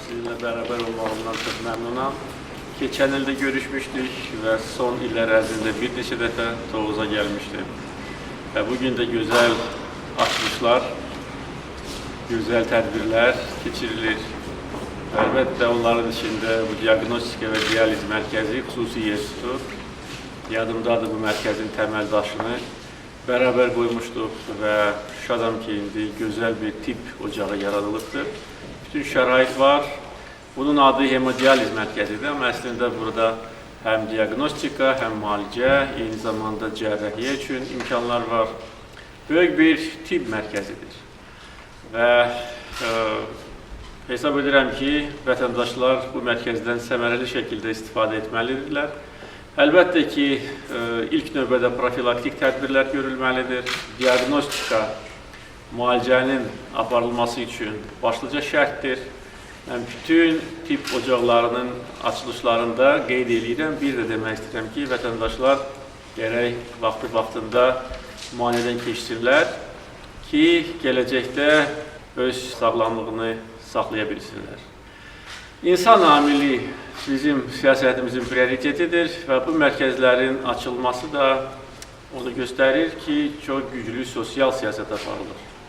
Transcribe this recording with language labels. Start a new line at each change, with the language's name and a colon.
Turkish: Sizinle beraber olmağımdan çok memnunum. Geçen ilde görüşmüştük ve son iller
Azerbaijani: ərzində bir neçə dəfə
Turkish: Tovuz'a gelmiştim. Ve bugün de güzel açılışlar, güzel
Azerbaijani: tədbirlər keçirilir.
Turkish: Elbette onların içinde bu diagnostika ve diyaliz merkezi
Azerbaijani: xüsusi yer tutur. Yadımdadır
Turkish: bu merkezin temel daşını beraber koymuştuk ve
Azerbaijani: şadam ki indi güzel bir tip ocağı yaradılıbdır. Bütün şərait var. Bunun adı hemodiyaliz
Turkish: merkezidir ama aslında
Azerbaijani: burada hem diagnostika hem müalicə, eyni zamanda cərrahiyyə üçün imkanlar var. Böyük bir tip merkezidir. Ve hesab edirəm ki, vətəndaşlar bu mərkəzdən səmərəli şəkildə istifadə etməlidirlər. Əlbəttə ki, ilk növbədə profilaktik tədbirlər görülməlidir. Diagnostika, müalicənin aparılması üçün başlıca şərtdir. Mən bütün tip ocaqlarının açılışlarında qeyd edirəm. Bir də demək istəyirəm ki, vətəndaşlar gərək vaxtında müayinədən keçsinlər ki, gələcəkdə öz sağlamlığını saxlaya bilsinlər.
Turkish: İnsan amili bizim siyasetimizin prioritetidir ve bu merkezlerin açılması da onu gösterir ki çok güçlü sosyal siyaset aparılır.